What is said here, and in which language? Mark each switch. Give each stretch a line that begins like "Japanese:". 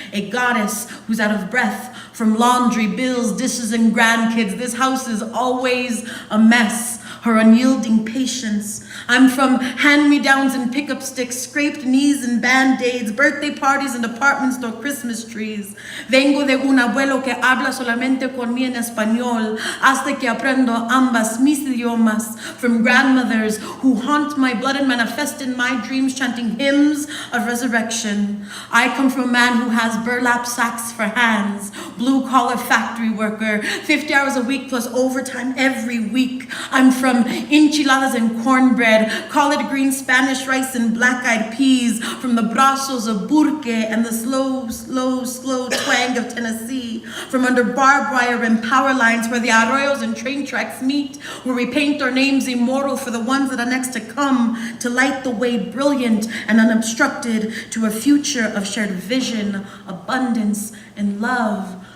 English: A goddess who's out of breath from laundry, bills, dishes, and grandkids. This house is always a mess. Her unyielding patience. I'm from hand-me-downs and pickup sticks, scraped knees and band-aids, birthday parties and department store Christmas trees.
Spanish: Vengo de un abuelo que habla solamente con mí en español, hasta que aprendo ambas mis idiomas.
English: From grandmothers who haunt my blood and manifest in my dreams, chanting hymns of resurrection. I come from a man who has burlap sacks for hands, blue-collar factory worker, 50 hours a week plus overtime every week. I'm from from enchiladas and cornbread, collard green, Spanish rice, and black-eyed peas, from the brazos of Burque and the slow twang of Tennessee, from under barbed wire and power lines where the arroyos and train tracks meet, where we paint our names immortal for the ones that are next to come, to light the way brilliant and unobstructed to a future of shared vision, abundance, and love.